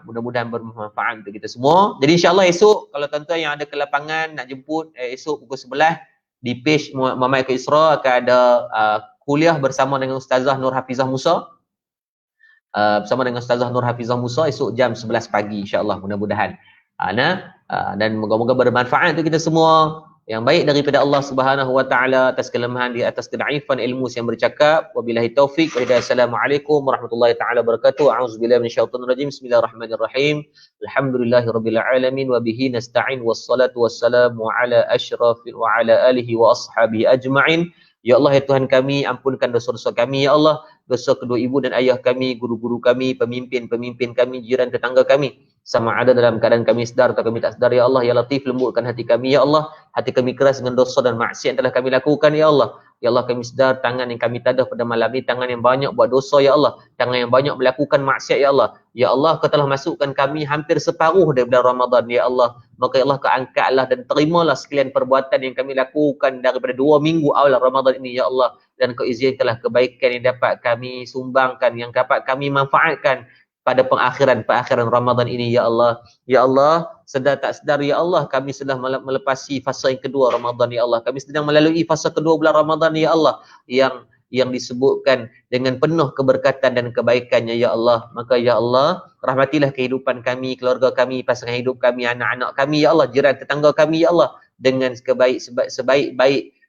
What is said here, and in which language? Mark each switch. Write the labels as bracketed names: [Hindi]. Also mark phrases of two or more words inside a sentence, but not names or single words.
[Malay] Mudah-mudahan bermanfaat untuk kita semua. Jadi insyaAllah esok kalau tuan-tuan yang ada kelapangan nak jemput, esok pukul 11 di page Muhammad Aqil Isra akan ada kuliah bersama dengan Ustazah Nur Hafizah Musa. Esok jam 11 pagi insyaAllah, mudah-mudahan. Dan moga-moga bermanfaat untuk kita semua. Yang baik daripada Allah [Arabic] سبحانه وتعالى [Malay] atas kelemahan di atas kedaifan ilmu yang bercakap. [Arabic] وبالله التوفيق والهداية. السلام عليكم ورحمة الله تعالى وبركاته. أعوذ بالله من الشيطان الرجيم. بسم الله الرحمن الرحيم. الحمد لله رب العالمين وبه نستعين والصلاة والسلام على أشرف وعلى آله وأصحابه أجمعين. [Malay] Ya Allah ya Tuhan kami, ampunkan dosa-dosa kami ya Allah, dosa kedua ibu dan ayah kami, guru-guru kami, pemimpin-pemimpin kami, jiran tetangga kami, sama ada dalam keadaan kami sedar atau kami tak sedar ya Allah. Ya Latif, lembutkan hati kami ya Allah. Hati kami keras dengan dosa dan maksiat yang telah kami lakukan ya Allah. Ya Allah, kami sedar tangan yang kami tadah pada malam ini tangan yang banyak buat dosa ya Allah, tangan yang banyak melakukan maksiat ya Allah. Ya Allah, Kau telah masukkan kami hampir separuh daripada Ramadan ya Allah. Maka ya Allah, Kau angkatlah dan terimalah sekalian perbuatan yang kami lakukan daripada 2 minggu awal Ramadan ini ya Allah. Dan Kau izinkanlah kebaikan yang dapat kami sumbangkan, yang dapat kami manfaatkan pada pengakhiran Ramadan ini ya Allah. Ya Allah, sedar tak sedar ya Allah, kami sudah melepasi fasa yang kedua Ramadan ya Allah. Kami sedang melalui fasa kedua bulan Ramadan ya Allah, yang disebutkan dengan penuh keberkatan dan kebaikannya ya Allah. Maka ya Allah, rahmatilah kehidupan kami, keluarga kami, pasangan hidup kami, anak-anak kami ya Allah, jiran tetangga kami ya Allah, dengan sebaik-baik